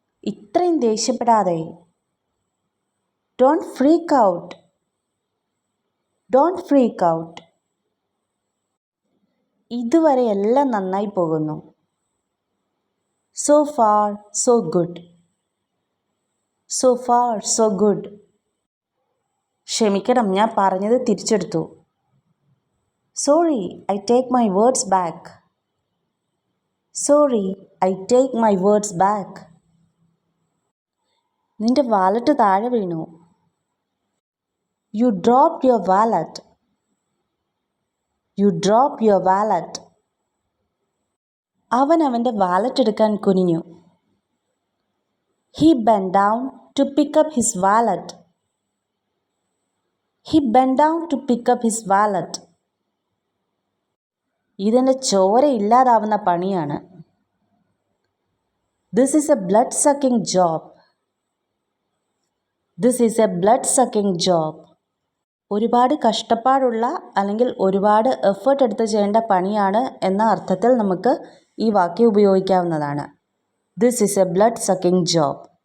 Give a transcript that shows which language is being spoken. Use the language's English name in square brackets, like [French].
[Malayalam] ഇത്രയും ദേഷ്യപ്പെടാതെ. [English] Don't freak out. Don't freak out. [Malayalam] ഇതുവരെ എല്ലാം നന്നായി പോകുന്നു. [English] So far, so good. So far, so good. [Malayalam] ക്ഷമിക്കണം, ഞാൻ പറഞ്ഞത് തിരിച്ചെടുത്തു. [English] Sorry, I take my words back. Sorry, I take my words back. [Malayalam] നിന്റെ വാലറ്റ് താഴെ വീണു. [English] You dropped your wallet. You dropped your wallet. [Malayalam] അവൻ അവൻ്റെ വാലറ്റ് എടുക്കാൻ കുനിഞ്ഞു. [English] He bent down to pick up his wallet. He bent down to pick up his wallet. [Malayalam] ഇതെൻ്റെ ചോര ഇല്ലാതാവുന്ന പണിയാണ്. [English] This is a blood-sucking job. This is a blood-sucking job. [Malayalam] ഒരുപാട് കഷ്ടപ്പാടുള്ള അല്ലെങ്കിൽ ഒരുപാട് എഫേർട്ട് എടുത്ത് ചെയ്യേണ്ട പണിയാണ് എന്ന അർത്ഥത്തിൽ നമുക്ക് ഈ വാക്യം ഉപയോഗിക്കാവുന്നതാണ്. [English] This is a blood-sucking job.